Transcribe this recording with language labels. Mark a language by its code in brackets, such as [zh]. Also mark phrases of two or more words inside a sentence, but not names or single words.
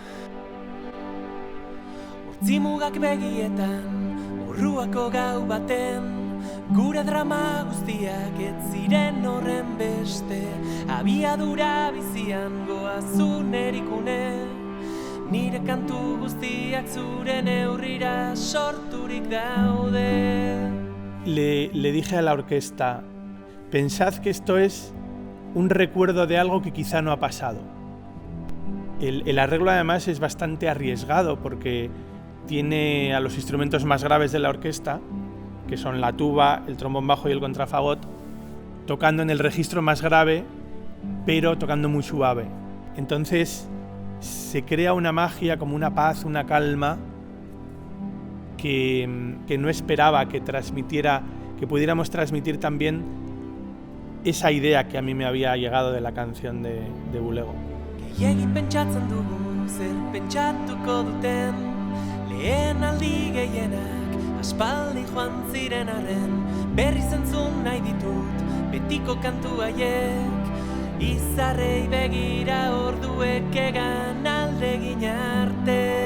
[eu] Hortzimugak begietan, urruako gau baten, gure drama guztiak ez ziren horren beste, abiadura bizian goazun erikune, nire kantu guztiak zure neurrira sorturik daude. [es] Le dije a la orquesta, pensad que esto es un recuerdo de algo que quizá no ha pasado. El arreglo además es bastante arriesgado porque tiene a los instrumentos más graves de la orquesta, que son la tuba, el trombón bajo y el contrafagot, tocando en el registro más grave, pero tocando muy suave. Entonces se crea una magia, como una paz, una calma, que no esperaba que pudiéramos transmitir también esa idea que a mí me había llegado de la canción de Bulego. [eu] Gehiegin pentsatzen dugu zer pentsatuko duten, lehen aldi gehienak aspaldi joan ziren arren, berriz entzun nahi ditut betiko kantu haiek, izarrei begira orduek egan aldegin arte.